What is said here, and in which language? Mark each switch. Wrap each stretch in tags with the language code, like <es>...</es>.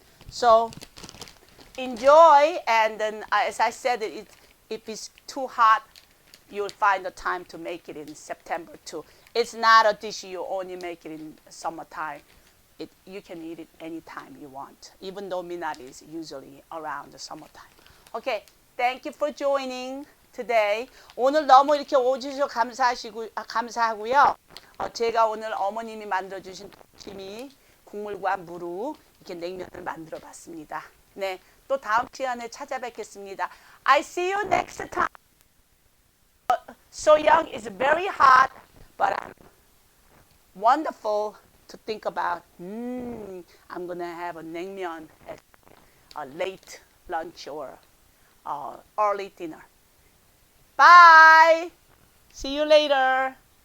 <en>So enjoy, and then as I said, if it's too hot, you'll find the time to make it in September too. It's not a dish you only make it in summertime. You can eat it anytime you want, even though minari is usually around the summertime. Okay, thank you for joining today.</en> <ko>오늘 너무 이렇게 오주셔서 감사하고요. 제가 오늘 어머님이 만들어주신 동치미 국물과 무로 이렇게 냉면을 만들어봤습니다. 네, 또 다음 시간에 찾아뵙겠습니다.</ko> <en>I see you next time. Soyoung is very hot, but wonderful to think about. I'm gonna have a naengmyeon at a late lunch or early dinner. Bye. See you later.</en>